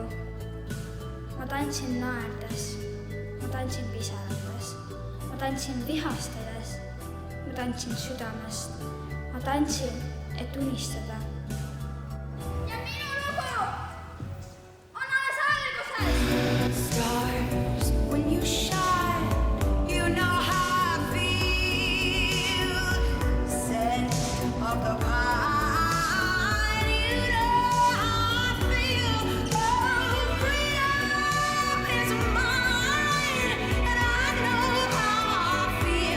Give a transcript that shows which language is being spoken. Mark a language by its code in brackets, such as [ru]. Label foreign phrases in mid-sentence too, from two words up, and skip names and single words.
[et] Ma tantsin naerdes, ma tantsin pisarates, ma tantsin vihastades, ma tantsin südamest, ma tantsin, et unistada. Ja minu lugu on alles alguses! [en] Stars, when you shine, you know how I feel. Scent of the pine, you know how I feel. Oh, freedom is mine, and I know how I feel.